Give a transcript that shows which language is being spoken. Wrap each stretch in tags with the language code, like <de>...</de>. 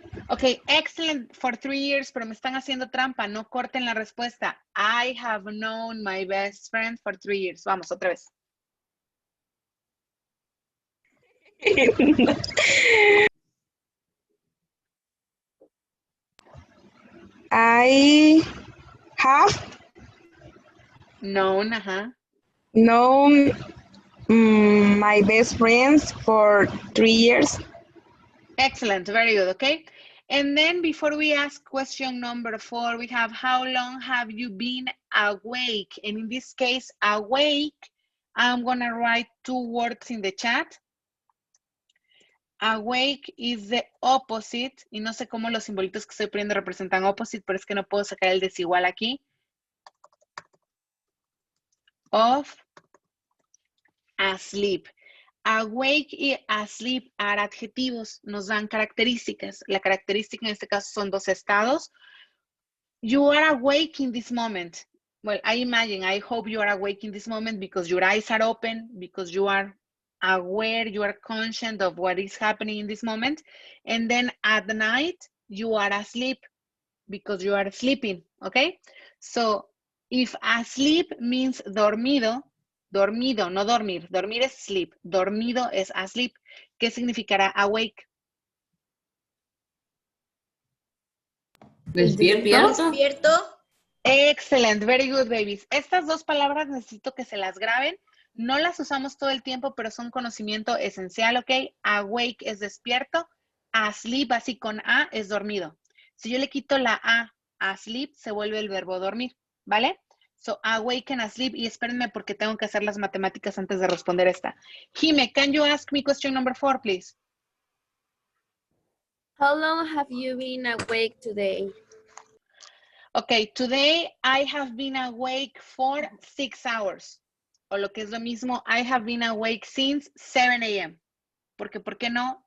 <en>Okay, excellent for 3 years,</en> <es>pero me están haciendo trampa. No corten la respuesta.</es> <en>I have known my best friend for 3 years.</en> <es>Vamos, otra vez.</es> <en>I have Known, ajá. known my best friends for 3 years. Excellent, very good, okay? And then before we ask question number 4, we have how long have you been awake? And in this case, awake, I'm gonna write 2 words in the chat. Awake is the opposite,</en> <es>y no sé cómo los simbolitos que estoy poniendo representan opposite, pero es que no puedo sacar el desigual aquí. Of asleep. Awake y asleep are adjetivos, nos dan características. La característica en este caso son 2 estados.</es> <en>You are awake in this moment. Well, I hope you are awake in this moment because your eyes are open, because you are aware, you are conscious of what is happening in this moment. And then at night, you are asleep because you are sleeping, okay? So if asleep means</en> <es>dormido, dormido, no dormir. Dormir es sleep. Dormido es asleep. ¿Qué significará awake? Despierto. Despierto.</es> <en>Excellent, very good, babies.</en> <es>Estas 2 palabras necesito que se las graben. No las usamos todo el tiempo, pero son conocimiento esencial, ¿ok? Awake es despierto. Asleep, así con A, es dormido. Si yo le quito la A, asleep, se vuelve el verbo dormir, ¿vale?</es> <en>So, awake and asleep.</en> <es>Y espérenme porque tengo que hacer las matemáticas antes de responder esta.</es> <en>Jime, can you ask me question number 4, please? How long have you been awake today? Okay, today I have been awake for 6 hours.</en> <es>O lo que es lo mismo,</es> <en>I have been awake since 7 a.m.</en> <es>Porque, ¿por qué no?</es>